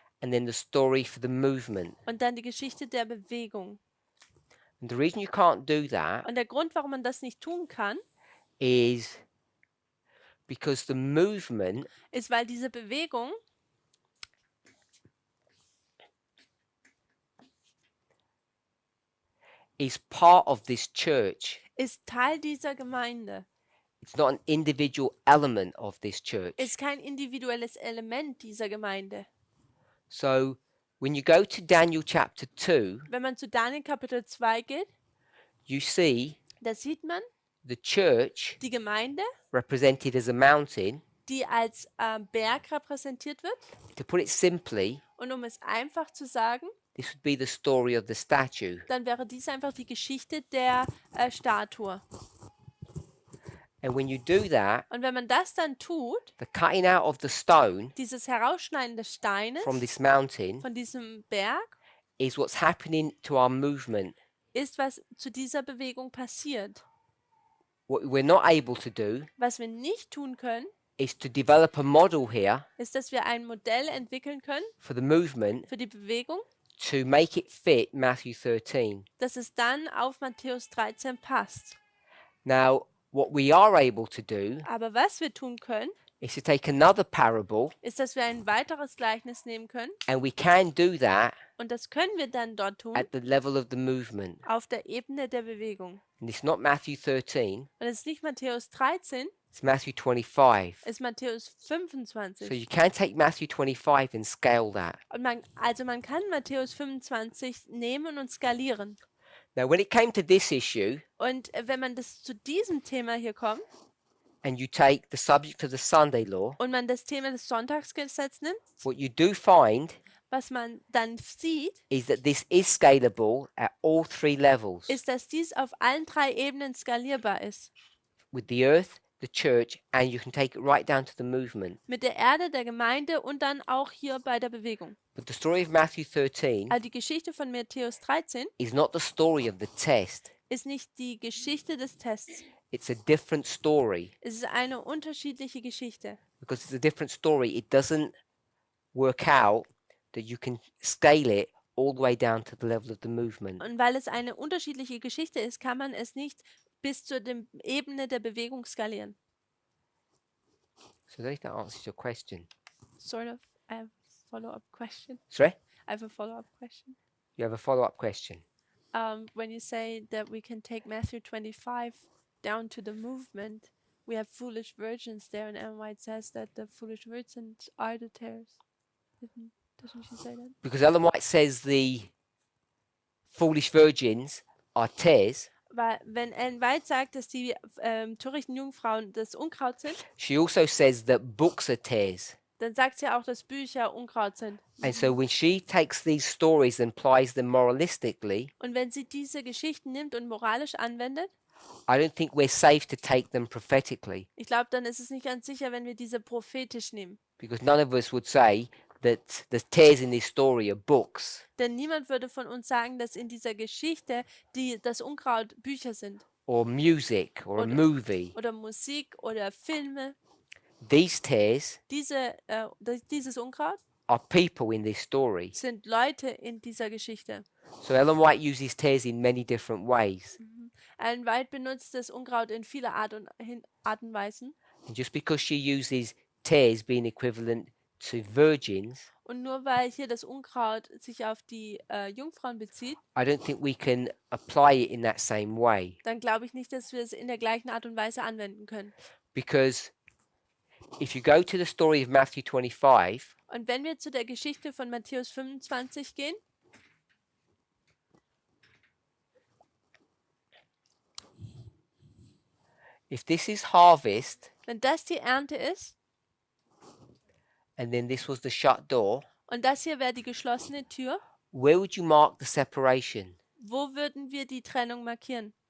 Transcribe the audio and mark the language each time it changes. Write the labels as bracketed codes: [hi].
[en] and then the story for the movement. [de] und dann die Geschichte der Bewegung. [en] And the reason you can't do that [de] Und der Grund, warum man das nicht tun kann, [en] is because the movement [de] ist, weil diese Bewegung [en] is part of this church. [de] ist Teil dieser Gemeinde, [en] It's not an individual element of this church. [de] ist kein individuelles Element dieser Gemeinde. [en] So when you go to Daniel chapter 2, [de] Wenn man zu Daniel Kapitel 2 geht, [en] you see [de] da sieht man [en] the church [de] die Gemeinde, [en] represented as a mountain. [de] die als Berg repräsentiert wird. [en] To put it simply, [de] Und um es einfach zu sagen, [en] this would be the story of the statue. [de] dann wäre dies einfach die Geschichte der Statue. [en] And when you do that, [de] Und wenn man das dann tut, [en] the cutting out of the stone [de] dieses Herausschneiden des Steines [en] from this mountain [de] von diesem Berg, [en] is what's happening to our movement. [de] ist, was zu dieser Bewegung passiert. [en] What we're not able to do [de] Was wir nicht tun können, [en] is to develop a model here [de] ist, dass wir ein Modell entwickeln können [en] for the movement [de] für die Bewegung, [en] to make it fit Matthew 13. [de] dass es dann auf Matthäus 13 passt. [en] Now, what we are able to do [de] Aber was wir tun können, [en] is to take another parable, [de] ist, dass wir ein weiteres Gleichnis nehmen können. [en] and we can do that [de] Und das können wir dann dort tun, [en] at the level of the movement. [de] auf der Ebene der Bewegung. [en] And it's not Matthew 13, [de] Und es ist nicht Matthäus 13, [en] it's Matthew 25. [de] es ist Matthäus [en] So [de] 25. [en] you can take Matthew 25 and scale that. [de] Und man kann Matthäus 25 nehmen und skalieren. [en] Now, when it came to this issue, [de] Und wenn man das zu diesem Thema hier kommt [en] and you take the subject of the Sunday law, [de] und man das Thema des Sonntagsgesetzes nimmt, [en] what you do find [de] was man dann sieht, [en] is that this is scalable at all three levels, [de] ist, dass dies auf allen drei Ebenen skalierbar ist. [en] with the earth, the church, and you can take it right down to the movement. [de] Mit der Erde, der Gemeinde und dann auch hier bei der Bewegung. [en] But the story of Matthew 13 [de] Also die Geschichte von Matthäus 13 [en] is not the story of the test. [de] ist nicht die Geschichte des Tests. [en] It's a different story. [de] Es ist eine unterschiedliche Geschichte. [en] Because it's a different story, it doesn't work out that you can scale it all the way down to the level of the movement. [de] Und weil es eine unterschiedliche Geschichte ist, kann man es nicht bis zur Ebene der Bewegung skalieren. [en] So I think that answers your question. Sort of. I have a follow-up question. Sorry? I have a follow-up question. You have a follow-up question. When you say that we can take Matthew 25 down to the movement, we have foolish virgins there, and Ellen White says that the foolish virgins are the tares. Doesn't she say that? Because Ellen White says the foolish virgins are tares, [de] Weil wenn Ellen White sagt, dass die törichten Jungfrauen das Unkraut sind, [en] she also says that books are tares. [de] dann sagt sie auch, dass Bücher Unkraut sind. [en] And so when she takes these stories and applies them moralistically, [de] Und wenn sie diese Geschichten nimmt und moralisch anwendet, [en] I don't think we're safe to take them prophetically. [de] ich glaube, dann ist es nicht ganz sicher, wenn wir diese prophetisch nehmen. [en] Because none of us would say that the tares in this story are books. [de] Denn niemand würde von uns sagen, dass in dieser Geschichte das Unkraut Bücher sind. [en] Or music or a [de] Oder- [en] movie. [de] Oder Musik oder Filme. [en] These tares [de] Dieses Unkraut [en] are people in this story. [de] sind Leute in dieser Geschichte. [en] So Ellen White uses tares in many different ways. [de] Ellen White benutzt das Unkraut in viele Arten und Weisen. [en] And just because she uses tares being equivalent to virgins, [de] Und nur weil hier das Unkraut sich auf die Jungfrauen bezieht, [en] I don't think we can apply it in that same way. [de] dann glaube ich nicht, dass wir es in der gleichen Art und Weise anwenden können. [en] Because if you go to the story of Matthew 25, [de] Und wenn wir zu der Geschichte von Matthäus 25 gehen, [en] if this is harvest [de] wenn das die Ernte ist, [en] and then this was the shut door, [de] und das hier wäre die geschlossene Tür, [en] where would you mark the separation? [de] wo würden wir die Trennung markieren?